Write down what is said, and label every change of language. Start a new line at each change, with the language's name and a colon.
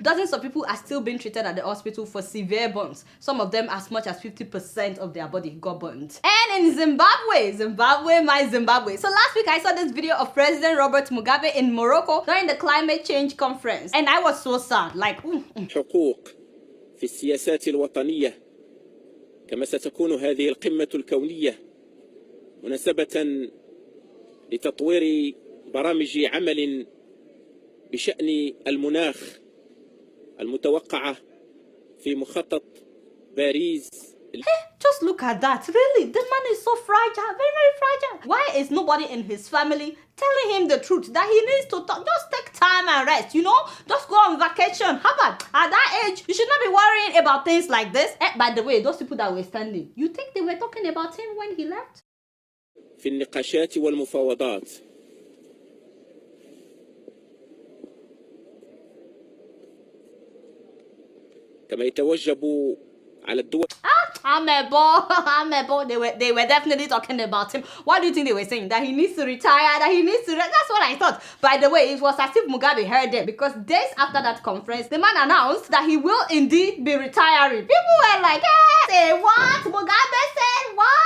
English: Dozens of people are still being treated at the hospital for severe burns. Some of them as much as 50% of their body got burnt. And in Zimbabwe, my Zimbabwe. So last week I saw this video of President Robert Mugabe in Morocco during the climate change conference, and I was so sad. Like,
Arabic: حقوق في السياسات الوطنية كما ستكون هذه القمة الكونية مناسبة لتطوير برامج عمل بشأن المناخ المتوقعة في مخطط باريس.
English: Just look at that. Really, this man is so fragile, very, very fragile. Why is nobody in his family telling him the truth that he needs to talk? Just take time and rest, you know? Just go on vacation. How about at that age, you should not be worrying about things like this. By the way, those people that were standing, you think they were talking about him when he left?
Arabic: في النقاشات والمفاوضات كما يتوجب على الدول.
English: Amebo. They were definitely talking about him. What do you think they were saying? That he needs to retire, that he needs to... That's what I thought. By the way, it was as if Mugabe heard them, because days after that conference, the man announced that he will indeed be retiring. People were like, say what? Mugabe said what?